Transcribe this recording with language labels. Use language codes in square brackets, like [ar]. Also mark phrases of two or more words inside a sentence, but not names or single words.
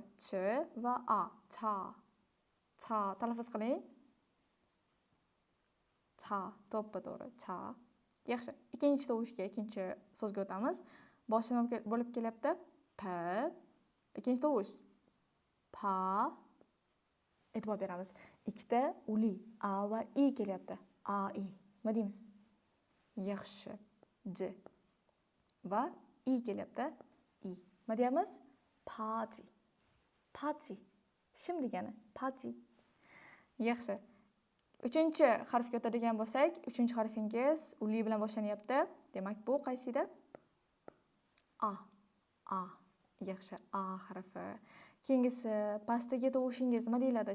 [uz] Ch va a. Cha. Talaffuz qiling. To'ppa to'g'ri. Cha. Yaxshi. Ikkinchi tovushga, ikkinchi so'zga o'tamiz. Boshida bo'lib kelyapti. P. Ikkinchi tovush. Pa. E'tibor beramiz. Ikkita uli a va i kelyapti. A, i. Nima deymiz? Yaxshi. J. Va i kelyapti. I. Nima deyamiz? Party. Shim degani. Party. Yaxshi. Uchinchi harfga o'tadigan bo'lsak, uchinchi harfingiz uli bilan boshlanyapti. Demak, bu qaysi edi? A. Yaxshi. A harfi. Keyingisi pastdagi tovushingiz nima deyiladi?